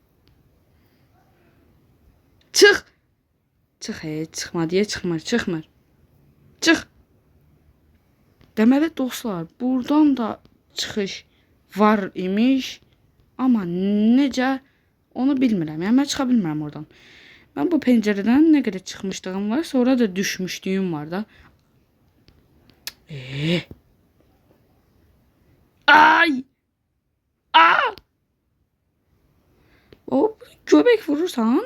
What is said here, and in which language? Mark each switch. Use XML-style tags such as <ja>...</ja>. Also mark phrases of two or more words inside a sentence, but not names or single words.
<az>Çıx. Çıxma deyə çıxmır. Çıx. Deməli dostlar, buradan da çıxış var imiş. Amma necə onu bilmirəm. Yəni mən çıxa bilmirəm oradan.</az> <tr>Ben bu pencereden ne kadar çıkmışlığım var. Sonra da düşmüşlüğüm var da. Ay!</tr> <az>O göbek vurursan.</az>